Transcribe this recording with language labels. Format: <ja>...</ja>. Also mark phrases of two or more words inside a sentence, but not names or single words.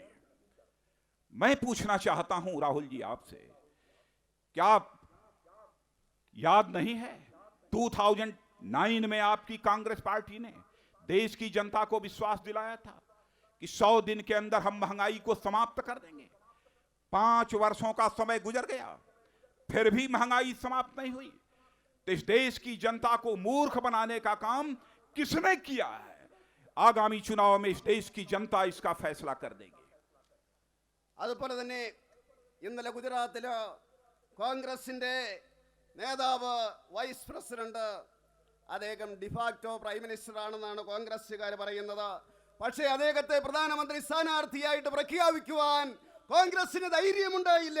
<hi>मैं पूछना चाहता हूं राहुल जी आपसे, क्या आप याद नहीं है 2009 में आपकी कांग्रेस पार्टी ने देश की जनता को विश्वास दिलाया था कि 100 दिन के अंदर हम महंगाई को समाप्त कर देंगे। 5 वर्षों का समय गुजर गया, फिर भी महंगाई समाप्त नहीं हुई। तो इस देश की जनता को मूर्ख बनाने का काम किसने किया है? आगामी चुनाव में इस देश की जनता इसका फैसला कर देगी।</hi> <ml>അതുപോലെ തന്നെ ഇന്നലെ ഗുജറാത്തില് കോൺഗ്രസിന്റെ നേതാവ്,</ml> <en>vice president,</en> <ml>അദ്ദേഹം</ml> <en>de facto prime minister</en> <ml>ആണെന്നാണ് കോൺഗ്രസുകാർ പറയുന്നത്. പക്ഷേ അദ്ദേഹത്തെ പ്രധാനമന്ത്രി സ്ഥാനാർത്ഥിയായിട്ട് പ്രഖ്യാപിക്കുവാൻ കോൺഗ്രസിന് ധൈര്യമുണ്ടായില്ല.</ml>